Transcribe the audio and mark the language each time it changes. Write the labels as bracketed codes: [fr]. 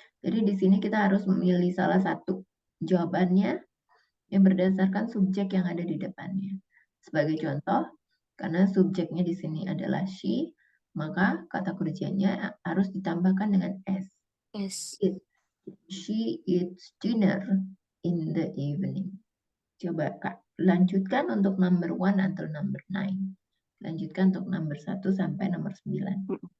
[id] Jadi di sini kita harus memilih salah satu jawabannya yang berdasarkan subjek yang ada di depannya. Sebagai contoh, karena subjeknya di sini adalah she, maka kata kerjanya harus ditambahkan dengan S. [en] She eats dinner in the evening. [id] Coba Kak, lanjutkan untuk [en] number 1 [id] atau number 9. Lanjutkan untuk nomor 1 sampai nomor 9.